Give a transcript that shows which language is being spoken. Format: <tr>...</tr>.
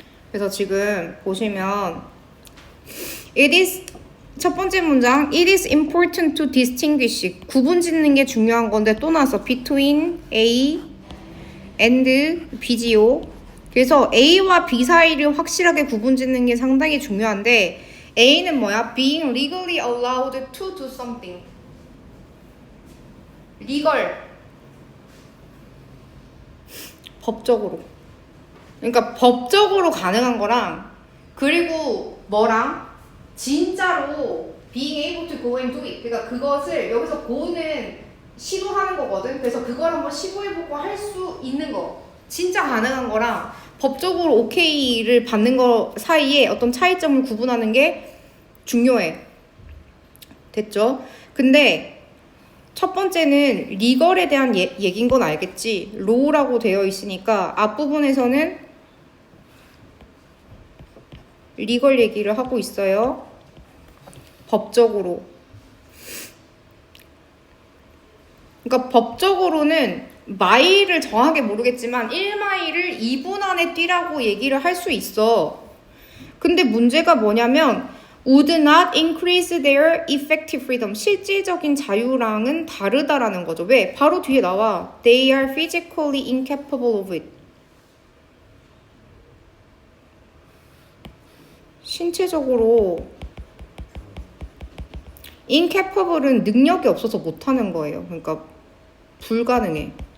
<ko>그래서 지금 보시면</ko> <en>it is</en> <ko>첫 번째 문장</ko> <en>it is important to distinguish</en> <ko>구분 짓는 게 중요한 건데 또 나왔어</ko> <en>between A and B</en> <ko>지요. 그래서 A와 B 사이를 확실하게 구분 짓는 게 상당히 중요한데 A는 뭐야?</ko> <en>being legally allowed to do something.</en> <ko>legal 법적으로. 그러니까 법적으로 가능한 거랑 그리고 뭐랑 진짜로</ko> <en>being able to go and do it.</en> <ko>그러니까 그것을 여기서 go는 시도하는 거거든. 그래서 그걸 한번 시도해보고 할 수 있는 거. 진짜 가능한 거랑 법적으로 오케이를 받는 거 사이에 어떤 차이점을 구분하는 게 중요해. 됐죠? 근데 첫 번째는 리걸에 대한 얘기인 건 알겠지. 로우라고 되어 있으니까 앞부분에서는 리걸 얘기를 하고 있어요. 법적으로. 그러니까 법적으로는 마일을 정확하게 모르겠지만 1마일을 2분 안에 뛰라고 얘기를 할 수 있어. 근데 문제가 뭐냐면</ko> <en>would not increase their effective freedom.</en> <ko>실질적인 자유랑은 다르다라는 거죠. 왜? 바로 뒤에 나와.</ko> <en>They are physically incapable of it.</en> <ko>신체적으로 incapable은 능력이 없어서 못하는 거예요. 그러니까 불가능해.</ko>